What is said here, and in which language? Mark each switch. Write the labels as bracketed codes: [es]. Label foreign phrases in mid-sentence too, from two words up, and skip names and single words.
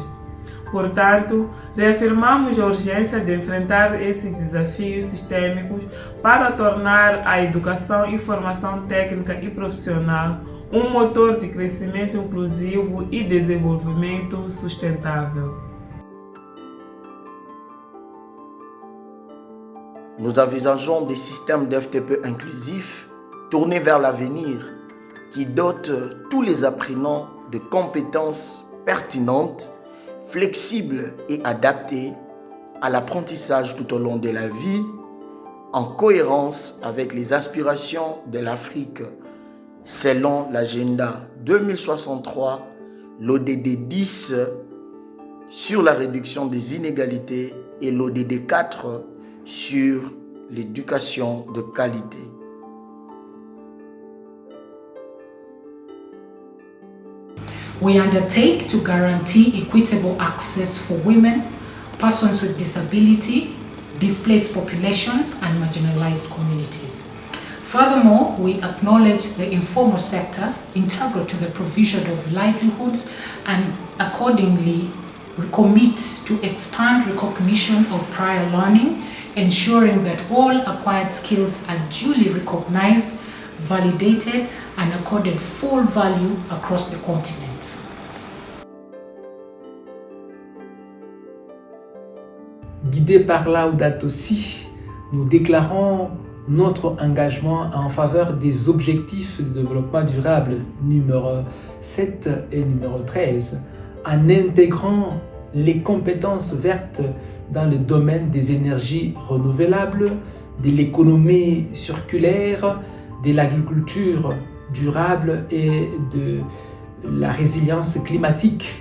[pt] Portanto, reafirmamos a urgência de enfrentar esses desafios sistêmicos para tornar a educação e formação técnica e profissional um motor de crescimento inclusivo e desenvolvimento sustentável. [fr] Nous envisageons des systèmes d'FTP inclusifs tournés vers l'avenir qui dotent tous les apprenants de compétences pertinentes, flexibles et adaptées à l'apprentissage tout au long de la vie, en cohérence avec les aspirations de l'Afrique, selon l'agenda 2063, l'ODD 10 sur la réduction des inégalités et l'ODD 4 sur l'éducation de qualité. [en] We undertake to guarantee equitable access for women, persons with disability, displaced populations, and marginalized communities. Furthermore, we acknowledge the informal sector integral to the provision of livelihoods and accordingly commit to expand recognition of prior learning, ensuring that all acquired skills are duly recognized, validated, and accorded full value across the continent. [fr] Guidés par Laudato Si, nous déclarons notre engagement en faveur des objectifs de développement durable numéro 7 et numéro 13, en intégrant les compétences vertes dans le domaine des énergies renouvelables, de l'économie circulaire, de l'agriculture durable et de la résilience climatique.